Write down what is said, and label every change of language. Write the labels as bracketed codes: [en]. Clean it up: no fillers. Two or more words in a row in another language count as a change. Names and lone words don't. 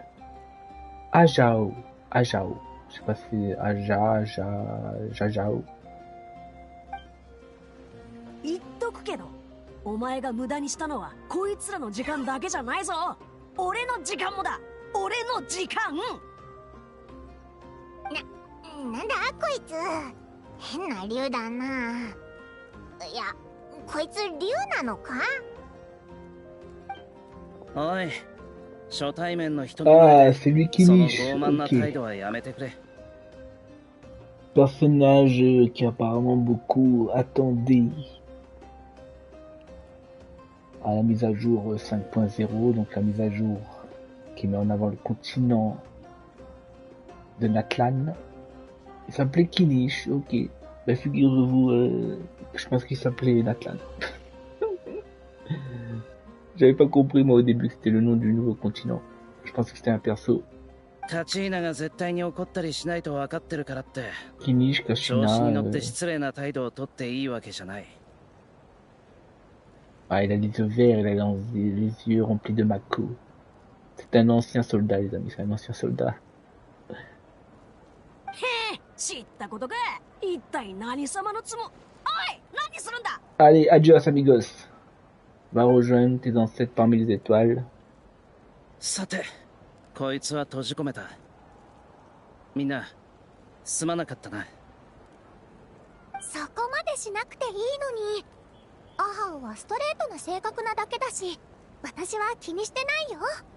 [fr] Ajao. Ajao. Je sais pas si c'est Aja, Jajao. [ja] 言っとくけど、お前が無駄にしたのはこいつらの時間だけじゃないぞ。俺の時間もだ。俺の時間。なんだこいつ。変な竜だな。いや、こいつ竜なのか？おい、初対面の人 [fr] Ah, c'est lui qui [ja] その [fr] niche. [ja] 傲慢な [fr] Ok. [ja] 態度はやめてくれ。 [fr] Personnage qui apparemment beaucoup attendait à la mise à jour 5.0, donc la mise à jour qui met en avant le continent de Natlan. Il s'appelait Kinish, ok. Bah, figurez-vous, je pense qu'il s'appelait Natlan. J'avais pas compris moi au début que c'était le nom du nouveau continent. Je pensais que c'était un perso. [ja] カチーナが絶対に怒ったりしないと分かってるからって、 [fr] Kinish, [ja] 調子に乗っ [fr] Kashina. [ja] て失礼な態度をとっていいわけじゃない。 [fr] Ah, il a des yeux verts, il a les yeux remplis de Mako. C'est un ancien soldat, les amis, c'est un ancien soldat. [ja] 知ったことか。一体何様のつも。おい、何するんだ。 [fr] Allez, [es] adios amigos. [fr] Va rejoindre tes ancêtres parmi les étoiles. [ja] さて、こいつは閉じ込めた。みんな、すまなかったな。そこまでしなくていいのに。アハンはストレートな性格なだけだし、私は気にしてないよ。